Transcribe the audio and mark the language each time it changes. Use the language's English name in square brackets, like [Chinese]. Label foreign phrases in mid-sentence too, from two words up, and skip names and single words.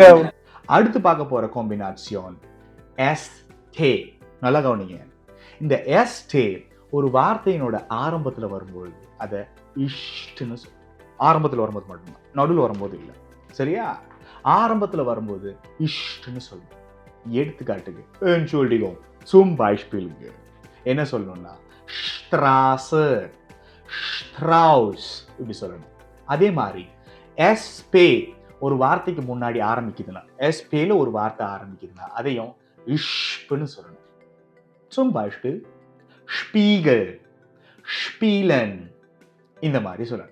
[Tamil] அடுத்து பார்க்க போற காம்பினேஷன் எஸ் டே. நல்லா கவனிங்க. இந்த எஸ் டே ஒரு வார்த்தையினோட ஆரம்பத்துல வரும்போது அதை இஷ்ட்னு சொல்லும். ஆரம்பத்துல வரும்போது மட்டும்தான், நடுவில் வரும்போது இல்லை. சரியா? ஆரம்பத்துல வரும்போது இஷ்ட்னு சொல்லும். எடுத்துக்காட்டுக்கு [German] entschuldigung, zum Beispiel [Tamil] என்ன சொல்லணும்னா [German] Straße, Strauss [Tamil] இப்படி சொல்லணும். அதே மாதிரி எஸ்பே ஒரு வார்த்தைக்கு முன்னாடி ஆரம்பிக்குதுன்னா, எஸ்பேல ஒரு வார்த்தை ஆரம்பிக்குதுன்னா அதையும் இஷ்ப்னு சொல்லணும். [German] zum Beispiel Spiegel, Spielen [Tamil] இந்த மாதிரி சொல்லணும்.